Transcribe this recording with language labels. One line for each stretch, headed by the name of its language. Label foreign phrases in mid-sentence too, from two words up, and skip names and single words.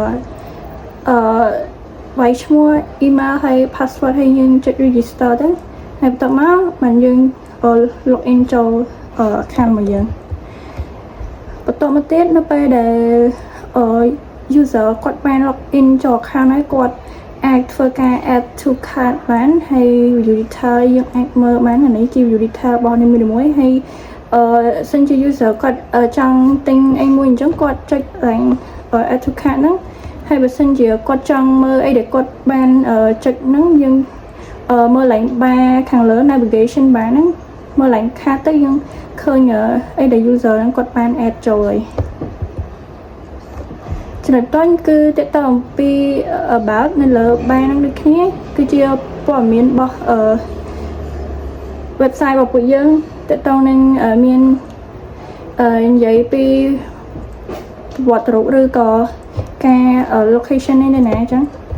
Khmer: វាយឈ្មោះ email ហើយ password ហើយយើងចុច register ទៅហើយបន្ទាប់មកបានយើង
English: log in
Khmer: ចូល account របស់យើងបន្តមកទៀតនៅពេលដែល user គាត់បាន
English: log in
Khmer: ចូល account ហើយគាត់អាចធ្វើការ
English: add to cart
Khmer: បានហើយ
English: view detail
Khmer: យើងអាចមើលបានអានេះជា
English: view detail
Khmer: របស់នីមួយៗហើយ សិនជា user គាត់ចង់ទិញអីមួយអញ្ចឹងគាត់ចុចឡើង
English: add to cart
Khmer: ហ្នឹងហើយបើសិនជាគាត់ចង់មើលអីដែលគាត់បានចុចហ្នឹងយើងមើលឡើង bar ខាងលើ
English: navigation bar
Khmer: ហ្នឹងមើលឡើង cart ទៅយើងឃើញអីដែល user ហ្នឹងគាត់បាន add ចូលហើយ ចំណុចតូចគឺតើតើអំពី about នៅលើ bar ហ្នឹងដូចគ្នាគឺជាព័ត៌មានរបស់website របស់ពួកយើងតើតើនឹងមាននិយាយពីវត្តរូបឬក៏ការ location នេះនៅណាអញ្ចឹង